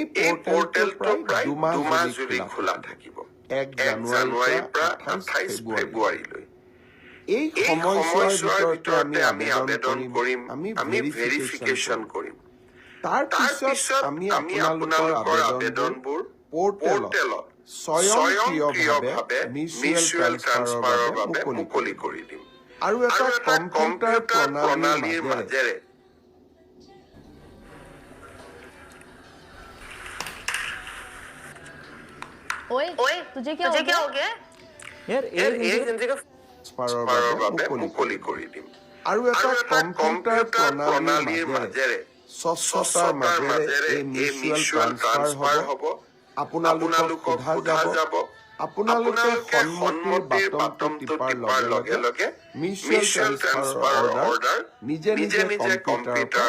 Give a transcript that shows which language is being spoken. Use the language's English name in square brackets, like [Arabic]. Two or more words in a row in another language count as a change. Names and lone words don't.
[Assamese] পৰ্টেলটো প্ৰায় 2 মাহ জুৰি খোলা থাকিব 1 জানুৱাৰীৰ পৰা 28 ফেব্ৰুৱাৰীলৈ এই সময়ছোৱাৰ ভিতৰতে আমি আবেদন কৰিম আমি ভেৰিফিকেশ্যন কৰিম তাৰ পিছত আমি আপোনালোকৰ আবেদনবোৰ পৰ্টেলত স্বয়ংক্ৰিয়ভাৱে [English] mutual transferৰ [Assamese] বাবে মুকলি কৰি দিম আৰু এটা কম্পিউটাৰ প্ৰণালীৰ মাজেৰে [Hindi] ओए तुझे क्या हो गया यार एक हिंदी का [Assamese] ট্ৰান্সফাৰৰ বাবে মুকলি কৰি দিম আৰু এটা কম্পিউটাৰ প্ৰণালীৰ মাজেৰে স্বচ্ছতাৰ মাজেৰে এই [English] mutual transfer [Assamese] হ'ব আপোনালোকক সোধা যাব আপোনালোকে সন্মতিৰ বাটনটো টিপাৰ লগে লগে [English] mutual transferৰ order [Assamese] নিজে কম্পিউটাৰৰ